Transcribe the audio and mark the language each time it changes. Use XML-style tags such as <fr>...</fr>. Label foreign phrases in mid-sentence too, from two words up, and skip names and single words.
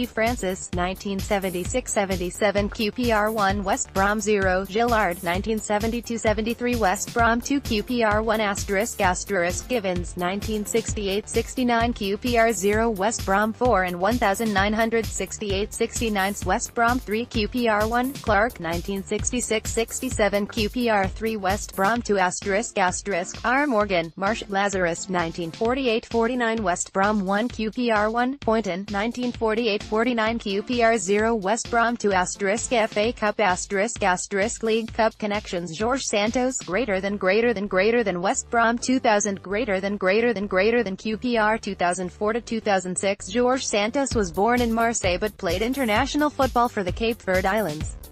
<en>Francis, 1976-77 QPR 1 West Brom 0, Gillard, 1972-73 West Brom 2 QPR 1 asterisk Givens, 1968-69 QPR 0 West Brom 4 and 1968-69 West Brom 3 QPR 1, Clark, 1966-67 QPR 3 West Brom 2 asterisk R. Morgan, Marsh, Lazarus, 1948-49 West Brom 1 QPR 1, Poynton, 1948-49 QPR 0 West Brom 2 asterisk FA Cup asterisk League Cup connections Jorge Santos, greater than West Brom 2000 greater than QPR 2004-2006 Jorge Santos was born in Marseille but played international football for the Cape Verde Islands.</en>